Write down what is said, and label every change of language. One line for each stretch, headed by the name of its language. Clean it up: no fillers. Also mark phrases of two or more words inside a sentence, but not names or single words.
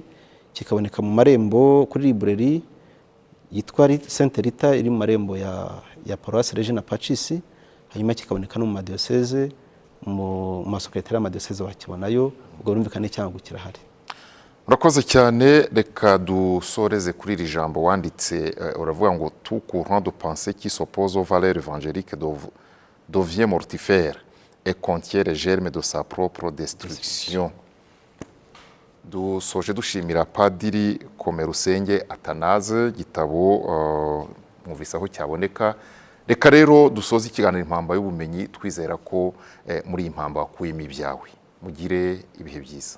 Kinyarwanda: Kikaboneka mu marembo kuri librairie yitwa Sainte Rita iri mu marembo ya Paroisse Regina Pacis. Hanyuma kikaboneka no mu madiocese, mu masekretariat y'amadiyoseze wakibonayo. Ubwo urumvikane cyangwa kirahari. Urakoze cyane. Reka dusoreze kuri iri jambo wanditse, uravuga ngo
French: tout courant de pensée qui s'oppose aux valeurs évangéliques devient mortifère et contient les germes de sa propre destruction.
Kinyarwanda: Dusoje dushimira Padiri Komerusenge Atanaze, gitabo mwumvise aho cyaboneka. Reka rero dusoze ikiganiro Impamba y'Ubumenyi twizera ko muri iyi mpamba wakuyemo ibyawe. Mugire ibihe byiza.